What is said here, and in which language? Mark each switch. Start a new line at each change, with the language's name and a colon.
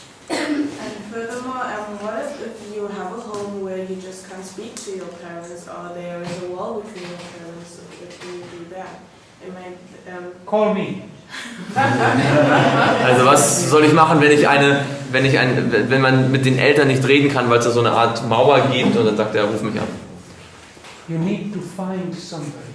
English: And furthermore, what if you have a home where you just can't speak to your parents, or there is a wall between your parents? If you do that, it might. Call me.
German: Also was soll ich machen, wenn man mit den Eltern nicht reden kann, weil es da so eine Art Mauer gibt und dann sagt er, ruf mich an.
English: You need to find somebody.